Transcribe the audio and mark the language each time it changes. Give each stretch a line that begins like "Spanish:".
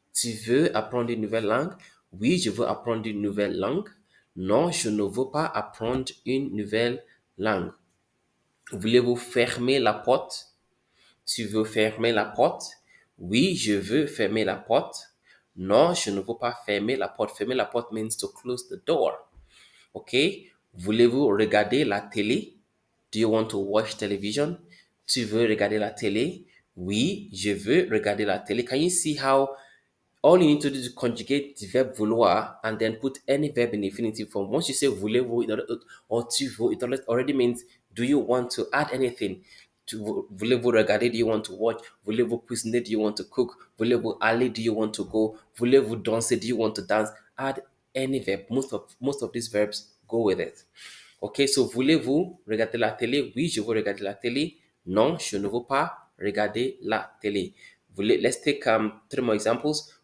French: Tu veux apprendre une nouvelle langue? Oui, je veux apprendre une nouvelle langue. Non, je ne veux pas apprendre une nouvelle langue. Voulez-vous fermer la porte? Tu veux fermer la porte? Oui, je veux fermer la porte. Non, je ne veux pas fermer la porte. Fermer la porte
English: means to close the door. OK?
French: Voulez-vous regarder la télé?
English: Do you want to watch television?
French: Tu veux regarder la télé? Oui, je veux regarder la télé.
English: Can you see how all you need to do is conjugate the verb vouloir and then put any verb in infinitive form? Once you say
French: voulez-vous
English: or
French: tu veux,
English: it already means do you want to add anything?
French: Voulez-vous regarder?
English: Do you want to watch?
French: Voulez-vous cuisiner?
English: Do you want to cook?
French: Voulez-vous aller?
English: Do you want to go?
French: Voulez-vous danser?
English: Do you want to dance? Add any verb. Most of these verbs go with it. Ok, so
French: voulez-vous regarder la télé? Oui, je veux regarder la télé. Non, je ne veux pas regarder la télé.
English: Let's take three more examples.